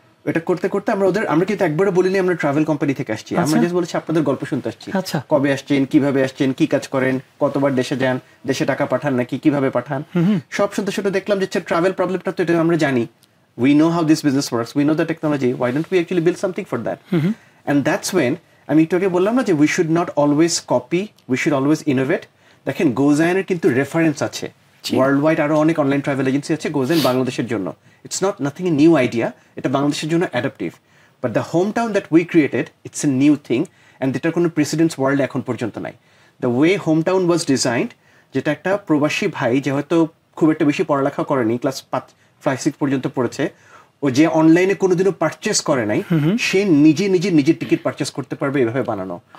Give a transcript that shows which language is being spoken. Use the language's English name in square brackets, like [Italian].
[Bangla] এটা করতে করতে আমরা কিন্তু একবারে বলিনি আমরা ট্রাভেল কোম্পানি থেকে আসছি, আমরা জাস্ট বলেছি আপনাদের গল্প শুনতে আসছি। কবে আসছেন, কিভাবে আসছেন, কি কাজ করেন, কতবার দেশে যান, দেশে টাকা পাঠান নাকি কিভাবে পাঠান, সব শুনতে শুনতে দেখলাম যে ট্রাভেল প্রবলেমটা তো এটা আমরা জানি, [English] we know how this business works, we know the technology, why don't we actually build something for that? And that's when [Bangla] আমি একটু আগে বললাম না যে [English] we should not always copy, we should always innovate. [Bangla] দেখেন গোজাইনের কিন্তু রেফারেন্স আছে, world wide আরো অনেক অনলাইন ট্রাভেল এজেন্সি আছে, গোজাইন বাংলাদেশের জন্য [English] it's not nothing a new idea, [Bangla] এটা বাংলাদেশের জন্য adaptive, [English] but the home town that we created it's a new thing [Bangla] and এটার কোনো প্রেসিডেন্টস ওয়ার্ল্ডে এখন পর্যন্ত নাই। [English] the way home town was designed, [Bangla] যেটা একটা প্রবাসী ভাই যে হয়তো খুব একটা বেশি পড়ালেখা করেনি, ক্লাস 5-6 পর্যন্ত পড়েছে, ও যে অনলাইনে কোনোদিনও পারচেস করে নাই, সে নিজের টিকিট পারচেস করতে পারবে এভাবে বানানো।